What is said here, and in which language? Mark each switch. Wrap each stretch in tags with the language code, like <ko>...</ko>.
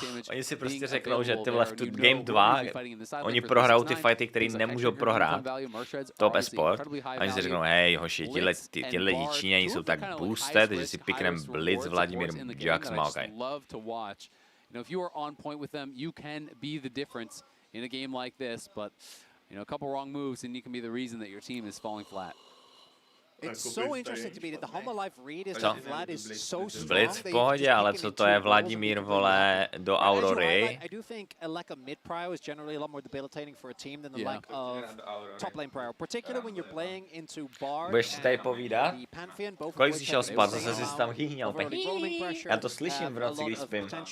<cs>Oni si prostě řeknou, že tyhle v Game 2, oni prohrajou ty fighty, které nemůžou prohrát. Top esport. A oni si řeknou, hej, hoši, tyhle Číňani jsou tak boosted, že si piknem Blitz, Vladimír, Jax, Maokai.</cs> <en>If you are on point with them, you can be the difference in a game like this, but you know, a couple wrong moves and you can be the reason that your team is falling flat. It's so interesting to me that the Humble Life read is that Vlad is so strong.</en> <cs>Blitz v pohodě, ale co to je Vladimír, vole, do Aurory?</cs> <en>I do think a lack of mid prio is generally a lot more debilitating for a team than the lack of top lane prio, particularly when you're playing into Bard.</en> <cs>Budeš si tady povídat? Kolik jsi šel spát, zase jsi tam chýhňal. Já to slyším v noci, když spím.</cs>